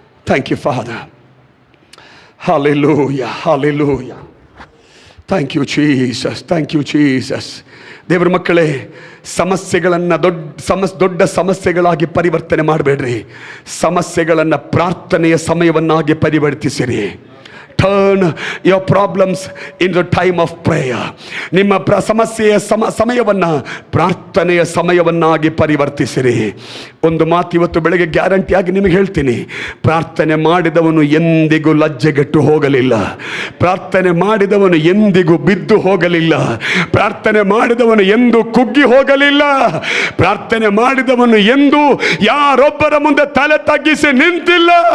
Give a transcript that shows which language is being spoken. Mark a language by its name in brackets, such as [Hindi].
[English] Thank you father. Hallelujah, hallelujah. Thank you Jesus, thank you Jesus. [Kannada] ದೇವರ ಮಕ್ಕಳೇ, ಸಮಸ್ಯೆಗಳನ್ನು ದೊಡ್ಡ ಸಮಸ್ಯೆಗಳಾಗಿ ಪರಿವರ್ತನೆ ಮಾಡಬೇಡ್ರಿ, ಸಮಸ್ಯೆಗಳನ್ನು ಪ್ರಾರ್ಥನೆಯ ಸಮಯವನ್ನಾಗಿ ಪರಿವರ್ತಿಸಿರಿ. [English] Turn your problems in the time of prayer. [Kannada] ನಿಮ್ಮ ಸಮಸ್ಯೆಯ ಸಮಯವನ್ನು ಪ್ರಾರ್ಥನೆಯ ಸಮಯವನ್ನಾಗಿ ಪರಿವರ್ತಿಸಿರಿ. ಒಂದು ಮಾತು ಇವತ್ತು ಬೆಳಗ್ಗೆ ಗ್ಯಾರಂಟಿಯಾಗಿ ನಿಮಗೆ ಹೇಳ್ತೀನಿ, ಪ್ರಾರ್ಥನೆ ಮಾಡಿದವನು ಎಂದಿಗೂ ಲಜ್ಜೆಗೆಟ್ಟು ಹೋಗಲಿಲ್ಲ, ಪ್ರಾರ್ಥನೆ ಮಾಡಿದವನು ಎಂದಿಗೂ ಬಿದ್ದು ಹೋಗಲಿಲ್ಲ, ಪ್ರಾರ್ಥನೆ ಮಾಡಿದವನು ಎಂದೂ ಕುಗ್ಗಿ ಹೋಗಲಿಲ್ಲ, ಪ್ರಾರ್ಥನೆ ಮಾಡಿದವನು ಎಂದೂ ಯಾರೊಬ್ಬರ ಮುಂದೆ ತಲೆ ತಗ್ಗಿಸಿ ನಿಂತಿಲ್ಲ.